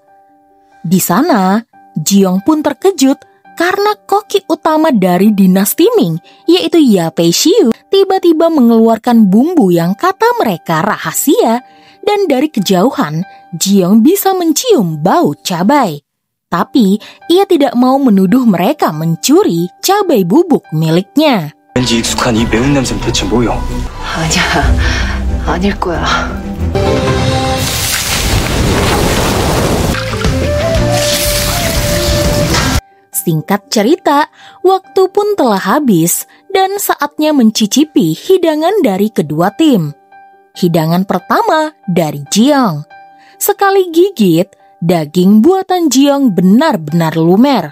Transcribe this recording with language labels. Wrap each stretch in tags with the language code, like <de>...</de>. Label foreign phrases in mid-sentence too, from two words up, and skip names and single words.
<id>Di sana, Jiong pun terkejut karena koki utama dari dinasti Ming, yaitu Ya Pei Xiu, tiba-tiba mengeluarkan bumbu yang kata mereka rahasia, dan dari kejauhan, Jiong bisa mencium bau cabai. Tapi, ia tidak mau menuduh mereka mencuri cabai bubuk miliknya.</id> <ko>왠지 익숙한 이 매운 냄새는 대체 뭐요? 아니야, 아닐 거야.</ko> <id>Singkat cerita, waktu pun telah habis dan saatnya mencicipi hidangan dari kedua tim. Hidangan pertama dari Jiong. Sekali gigit, daging buatan Jiong benar-benar lumer.</id>